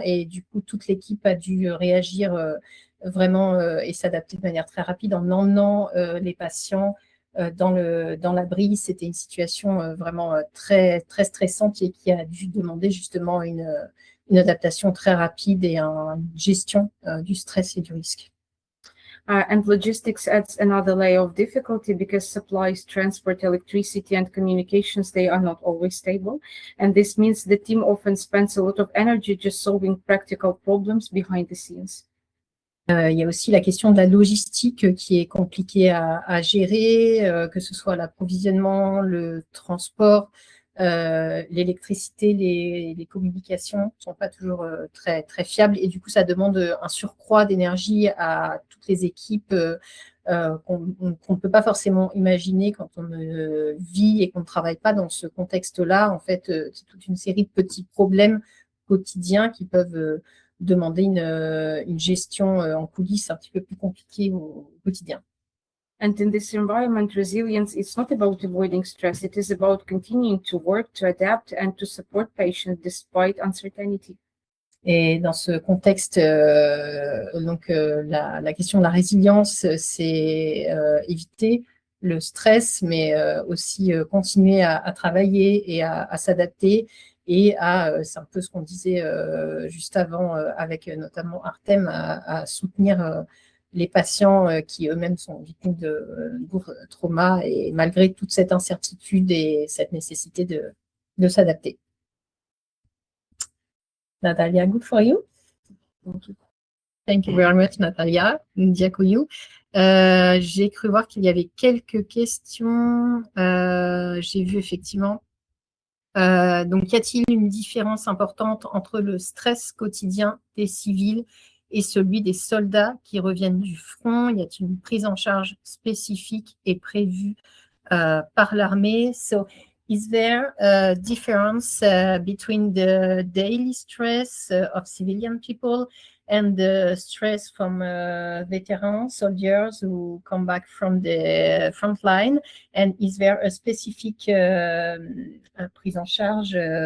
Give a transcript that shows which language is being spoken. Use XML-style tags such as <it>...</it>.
<fr>Et du coup, toute l'équipe a dû réagir vraiment et s'adapter de manière très rapide en emmenant les patients dans l'abri. C'était une situation vraiment très, très stressante et qui a dû demander justement une adaptation très rapide et une gestion du stress et du risque.</fr> <en>And logistics adds another layer of difficulty because supplies, transport, electricity, and communications, they are not always stable. And this means the team often spends a lot of energy just solving practical problems behind the scenes.</en> <fr>Il y a aussi la question de la logistique qui est compliquée à gérer, que ce soit l'approvisionnement, le transport, l'électricité, les communications ne sont pas toujours très, très fiables. Et du coup, ça demande un surcroît d'énergie à toutes les équipes qu'on ne peut pas forcément imaginer quand on vit et qu'on ne travaille pas dans ce contexte-là. En fait, c'est toute une série de petits problèmes quotidiens qui peuvent demander une gestion en coulisses un petit peu plus compliquée au quotidien.</fr> <en>And in this environment, resilience is not about avoiding stress. It is about continuing to work, to adapt, and to support patients despite uncertainty. Et dans ce contexte, la question de la résilience, c'est éviter le stress, mais aussi continuer à travailler et à s'adapter. Et c'est un peu ce qu'on disait juste avant avec notamment Artem, à soutenir les patients qui eux-mêmes sont victimes de lourds traumas et malgré toute cette incertitude et cette nécessité de s'adapter. Natalia, good for you. Thank you very much, Natalia.</en> <uk>Ndiakouyou.</uk> <fr>J'ai cru voir qu'il y avait quelques questions. J'ai vu effectivement. Donc, y a-t-il une différence importante entre le stress quotidien des civils et celui des soldats qui reviennent du front? Y a-t-il une prise en charge spécifique et prévue par l'armée?</fr> <en>So, is there a difference between the daily stress of civilian people and the stress from veteran soldiers who come back from the front line? And is there a specific</en> <fr>prise en charge?</fr>